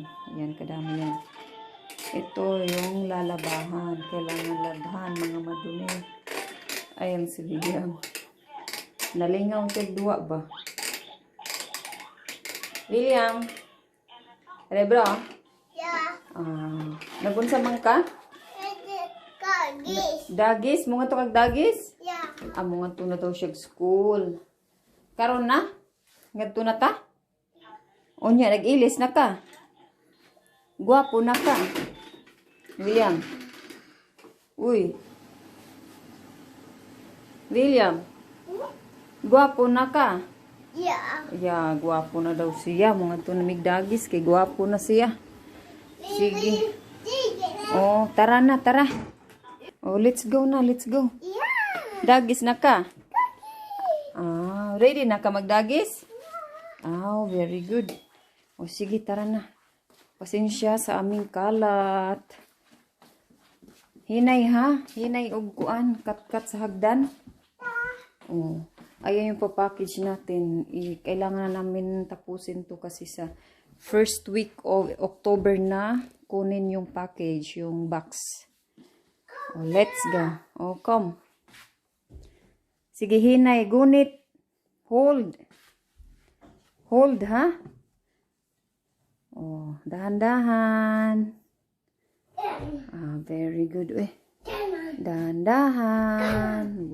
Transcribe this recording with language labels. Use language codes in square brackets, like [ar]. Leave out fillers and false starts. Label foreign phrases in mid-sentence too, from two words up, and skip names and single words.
[tl] Ayan, kadami yan. Ito yung lalabahan. Kailangan labhan, mga madumi. [ceb] Ayan si William. Nalingaw siya duwa ba? [tl] William? Ano bro? Yeah. [ceb] Nagunsa man ka? Dagis. Dagis? Mga to kag dagis? Yeah. Mga to na daw siya school. Karon na? Ngadto na ta? Unya, nag-ilis na ka? Guwapo na ka? William? Uy. William? Guwapo na ka? Yeah. Yeah, guwapo na daw siya. Mga to namigdagis kay guwapo na siya. [tl] Sige. Oh, tara na, tara. [en] Oh, let's go na, let's go. Yeah. [ceb] Dagis na ka? Ready na ka magdagis? [en] Very good. [tl] O sige, tara na. Pasensya sa aming kalat. [ceb] Hinay ha? Hinay og kuan, kat-kat sa hagdan. Oh. [tl] Ayan yung papackage natin. Kailangan na namin tapusin to kasi sa [en] first week of October [tl] na kunin yung package, yung box. [en] Oh, let's go. Oh, come. [ceb] Sige, hinay. Gunit. Hold. Hold, ha? [tl] Oh, dahan-dahan. [en] Very good. [tl] Uy. Dahan-dahan.